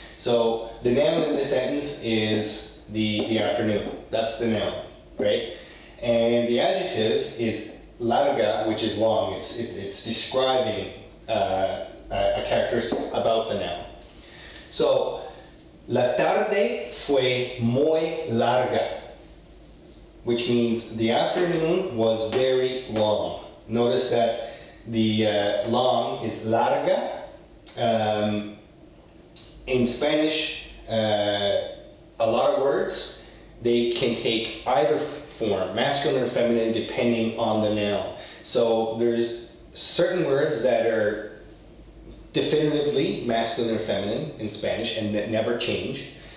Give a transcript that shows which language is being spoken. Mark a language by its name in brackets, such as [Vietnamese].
[English] So the noun in this sentence is the afternoon. That's the noun, right? And the adjective is larga, which is long. It's describing a characteristic about the noun. So, [Spanish] la tarde fue muy larga, [English] which means the afternoon was very long. Notice that the long is larga. In Spanish, a lot of words, they can take either form, masculine or feminine, depending on the noun. So there's certain words that are definitively masculine or feminine in Spanish and that never change.